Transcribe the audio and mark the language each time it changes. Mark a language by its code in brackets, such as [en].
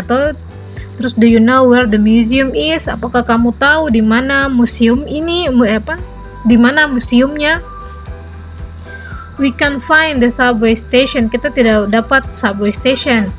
[id] Atau terus, [en] do you know where the museum is? [id] Apakah kamu tahu di mana museum ini? Di mana museumnya? [en] We can find the subway station. [id] Kita tidak dapat subway station.